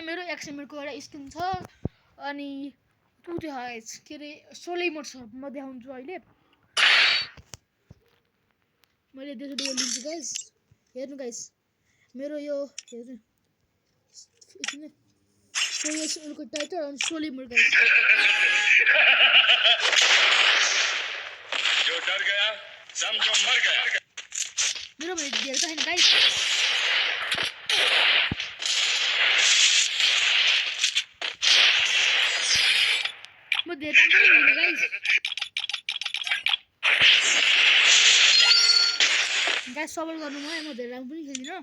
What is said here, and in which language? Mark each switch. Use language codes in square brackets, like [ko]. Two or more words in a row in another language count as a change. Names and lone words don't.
[ne] मेरो एक्सएमएलको एउटा स्किन छ। अनि त्यो गाइस के अरे 16 मोड छ, म देखाउँछु अहिले। मैले त्यसरी लिन्छु गाइस। हेर्नु गाइस मेरो यो हेर्नु एकछिन 4 [en] years oldको title [ne] अनि 16 मोड गाइस। [hi] जो डर गया समझो मर गया। [ne] मेरो भने धेरै त छैन गाइस। म धेरै राम्रो खेल्छु गाइस। गाइस सपोर्ट गर्नु मलाई, म धेरै राम्रो पनि खेल्दिनँ।